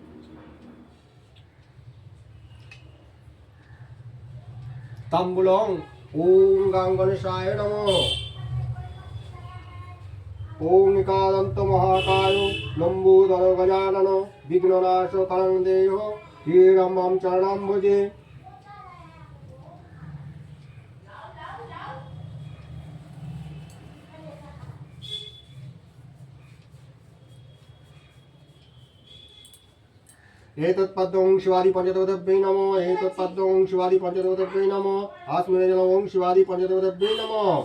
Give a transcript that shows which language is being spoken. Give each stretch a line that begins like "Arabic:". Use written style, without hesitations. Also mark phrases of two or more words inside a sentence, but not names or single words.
Sanskrit: তাম্বুলং ওং গং গণেশায় নমঃ। ওং একাদন্ত মহাকায় লম্বোদর গজানন বিঘ্ননাশ কারণ দেহ শ্রীরামম চরণাম ভজে। एतत्पद्म ओं शिवादि पंचदेवताभ्यै नमः। एतत्पद्म ओं शिवादि पंचदेवताभ्यै नमः। आस्मिन् जल ओं शिवादि पंचदेवताभ्यै नमः।